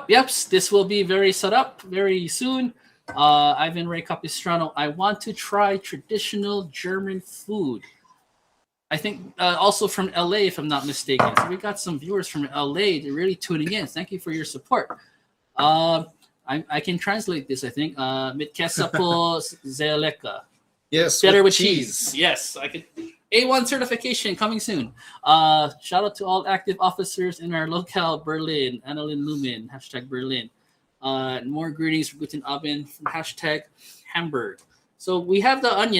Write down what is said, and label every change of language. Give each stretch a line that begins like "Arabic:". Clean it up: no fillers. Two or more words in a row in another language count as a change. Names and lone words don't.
English: Yep, this will be very sarap very soon. Ivan Ray Capistrano, I want to try traditional German food. I think also from LA, if I'm not mistaken. So we got some viewers from LA. They're really tuning in. Thank you for your support. I can translate this, I think.
German: Mit kesa po sehr lecker.
English: Yes. Better with cheese. Yes, I could. A1 certification coming soon. Shout out to all active officers in our locale, Berlin. Annalyn Lumen, #Berlin. More greetings from
German: Guten Abend
English: from #Hamburg. So we have the onion.